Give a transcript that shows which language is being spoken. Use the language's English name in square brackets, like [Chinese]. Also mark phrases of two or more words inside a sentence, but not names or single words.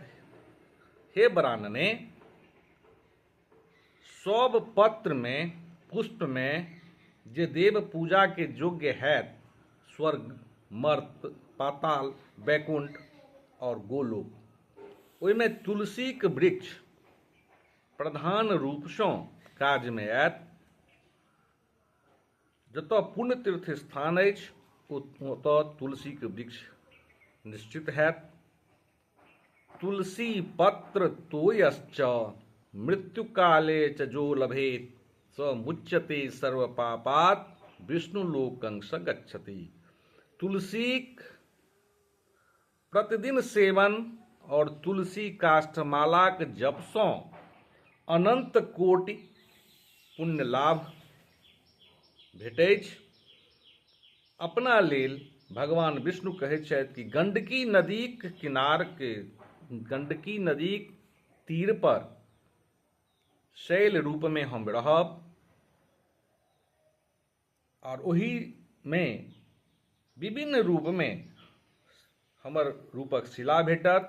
[Maithili] हे वरानने, सब पत्र में पुष्प में जे देव पूजा के योग्य हैत, स्वर्ग, मर्त, पाताल, वैकुंठ और गोलोक, ओहिमे तुलसी के वृक्ष प्रधान रूपसँ काजमे आयत। जतऽ पुण्य तीर्थ स्थान अछि ओतऽ तुलसीके वृक्ष निश्चित हैत। [Sanskrit] तुलसी पत्र तोयश्च मृत्युकाले च जो लभेत स मुच्यते सर्व पापात् विष्णु लोकं स गच्छति। [Maithili] तुलसीक प्रतिदिन सेवन और तुलसी काष्ठमालाक जपसँ अनंत कोटि पुण्य लाभ भेटैत अछि। अपना लेल भगवान विष्णु कहैत छथि कि गंडकी नदीक तीर पर शैल रूपमे हम रहब और ओही में विभिन्न रूपमे हमर रूपक शिला भेटत।